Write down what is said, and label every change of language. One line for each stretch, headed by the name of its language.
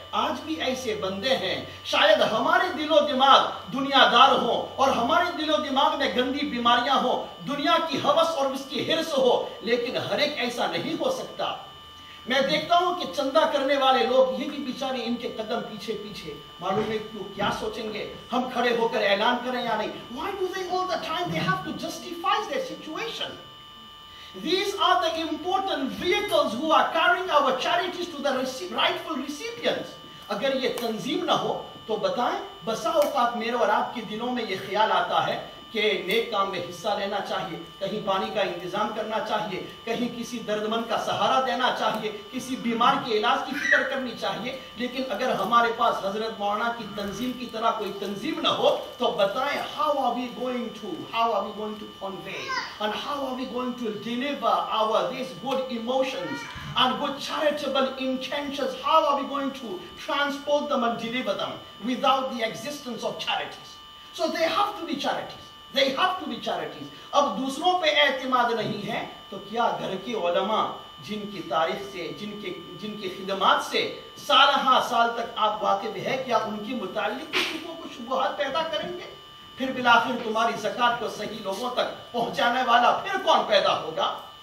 Urdu: آج بھی ایسے بندے ہیں. شاید ہمارے دل و دماغ دنیا دار ہو اور ہمارے دل و دماغ میں گندی بیماریاں ہو, دنیا کی ہوس اور اس کی ہرس ہو, لیکن ہر ایک ایسا نہیں ہو سکتا. میں دیکھتا ہوں کہ چندہ کرنے والے لوگ یہ بھی بیچارے ان کے قدم پیچھے پیچھے معلوم ہے کیا سوچیں گے, ہم کھڑے ہو کر اعلان کریں یا نہیں.
English: Why do they all the time they have to justify their situation? These are the important vehicles who are carrying our charities to the rightful recipients.
Urdu: اگر یہ تنظیم نہ ہو تو بتائیں, بسا اوقات میرے اور آپ کے دلوں میں یہ خیال آتا ہے کہ نیک کام میں حصہ لینا چاہیے, کہیں پانی کا انتظام کرنا چاہیے, کہیں کسی درد مند کا سہارا دینا چاہیے, کسی بیمار کے علاج کی فکر کرنی چاہیے. لیکن اگر ہمارے پاس حضرت مولانا کی تنظیم کی طرح کوئی تنظیم نہ ہو تو بتائیں
English: how are we going to convey and how are we going to deliver these good emotions and good charitable intentions, how are we going to transport them and deliver them without the existence of charities? So they have to be charities. They have to be charities.
Urdu: اب دوسروں پہ اعتماد نہیں ہے تو کیا گھر کے علماء جن کی تاریخ سے, جن کی خدمات سے سال ہاں سال تک آپ واقف ہے, کیا ان کی متعلق شکوک و شبہات پیدا کریں گے؟ پھر بالآخر تمہاری زکوٰۃ کو صحیح لوگوں تک پہنچانے والا پھر کون پیدا ہوگا؟